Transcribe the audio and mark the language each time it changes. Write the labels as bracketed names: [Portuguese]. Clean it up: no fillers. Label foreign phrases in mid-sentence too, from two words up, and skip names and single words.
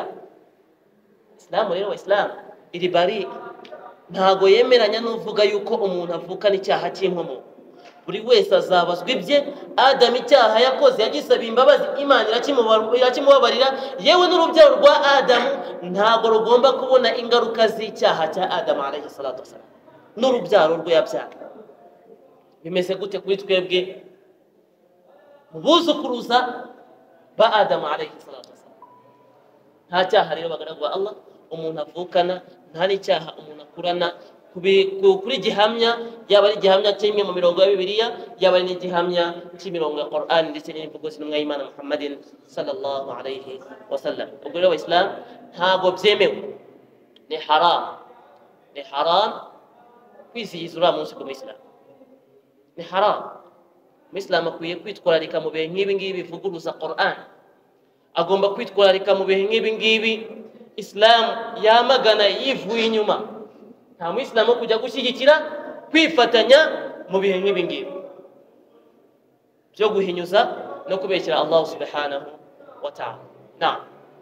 [Kinyarwanda] Islam rero, Islam iri bari ntago yemeranya n'uvuga yuko umuntu avukana icyaha cy'inkomoko. Buri wese azabazwa ibye. Adamu icyaha yakoze yagisaba imbabazi, Imana irakimubabarira, yewe n'urubyaro rwa Adamu ntago rugomba kubona ingaruka z'icyaha cya Adamu [Arabic] عليه الصلاة والسلام, [Kinyarwanda] n'urubyaro rwe yabyaye. Bimeze gute kuri twebwe buzukuruza ba Adamu [Arabic] عليه الصلاة والسلام? [Kinyarwanda] Nta cyaha rero bagaragwa Allah umuntu avukana, nta n'icyaha umuntu akurana kuri gihamya, yaba ari gihamya kimwe mu mirongo ya Bibiliya, yaba ari n'igihamya cy'imirongo ya Qur'an ndetse n'imvugo z'intumwa y'Imana Muhammadin [Arabic] صلى الله عليه وسلم. [Kinyarwanda] Ubwo rero Islam ntago byemewe, ni haram kwizihiza uriya munsi ku Islam, ni haram. Umuyisilamu akwiye kwitwararika mu bihe nk'ibi ngibi bivuguruza Qur'an, agomba kwitwararika mu bihe nk'ibi ngibi Islam yamagana yivuye inyuma. Nta muyisilamu kujya gushyigikira kwifatanya mu bihe nk'ibi ngibi byo guhinyuza no kubeshyira Allah [Arabic] سبحانه وتعالى.